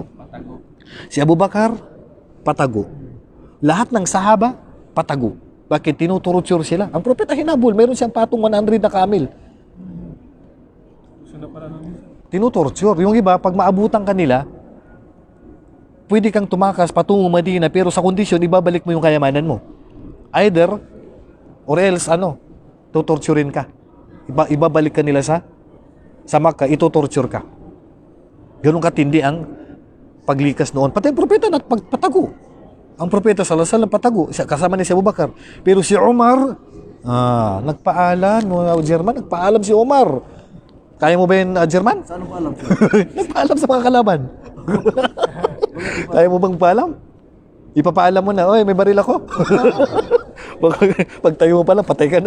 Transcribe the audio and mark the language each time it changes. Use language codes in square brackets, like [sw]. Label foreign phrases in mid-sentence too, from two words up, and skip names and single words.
[tl] Si Abu Bakar, patago. Lahat ng sahaba, patago. Bakit? Tinuturutsure sila. Ang propeta hinabol, mayroon siyang patong 100 na kamil. Tinuturutsure. Yung iba, pag maabutan kanila, pwede kang tumakas patungong Medina, pero sa kondisyon, ibabalik mo yung kayamanan mo. [en] Either, or else, [tl] tutorturin ka. Ibabalik ka nila sa Makkah, itutorture ka. Ganun katindi ang paglikas noon. Pati ang propeta patago. Ang propeta [ar] صلى الله عليه وسلم [tl] patago. Kasama ni si Abu Bakar. Pero si Umar, nagpaalam, German, nagpaalam si Umar. Kaya mo ba yun, German? Saan mo alam? Nagpaalam sa mga kalaban. Kaya mo bang paalam? Ipapaalam mo na, oy, may baril ako. Pag tayo mo pala, patay ka na.